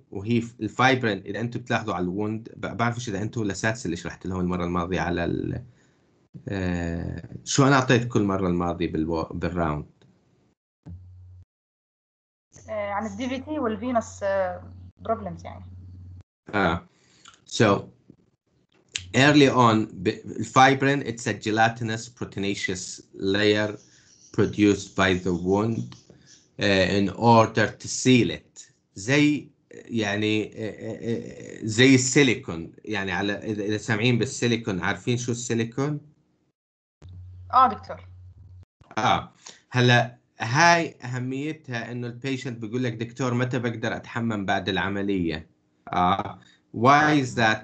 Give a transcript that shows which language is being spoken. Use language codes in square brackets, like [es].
[ar] وهي الفايبرين اذا انتم بتلاحظوا على الوند، بعرفش اذا انتم لساتس اللي شرحت لهم المره الماضيه على شو انا اعطيتكم المره الماضيه بالراوند عن الدي في تي والفينس بروبلمز يعني. [en] So early on, fibrin, it's a gelatinous proteinaceous layer produced by the wound in order to seal it. [ar] زي يعني زي السيليكون، يعني على إذا سامعين بالسيليكون، عارفين شو السيليكون؟ دكتور. هلا هاي أهميتها إنه البيشنت بيقول لك دكتور متى بقدر أتحمم بعد العملية؟ [en] Why is that?